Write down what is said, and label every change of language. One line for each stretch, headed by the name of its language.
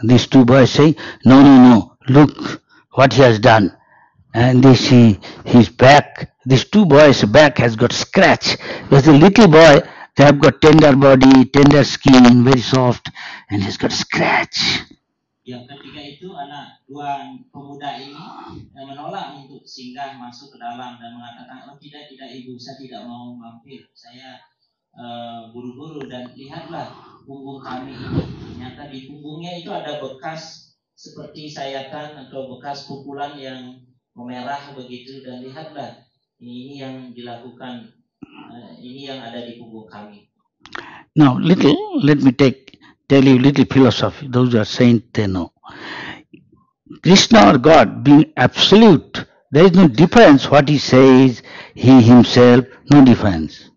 English: These two boys say, no, look what he has done. And they see his back. These two boys' back has got scratch. Because the little boy, they have got tender body, tender skin, very soft, and he's got scratch.
Indonesian: Yang ketiga itu dua pemuda ini menolak untuk singgah masuk ke dalam dan mengatakan, oh tidak ibu, saya tidak mau mampir, saya buru-buru, dan lihatlah punggung kami ini, ternyata di punggungnya itu ada bekas seperti sayatan atau bekas pukulan yang memerah begitu, dan lihatlah ini yang dilakukan, ini yang ada di punggung kami.
English: Now let me tell you little philosophy. Those who are saints, they know. Krishna or God being absolute, there is no difference what he says, he himself, no difference.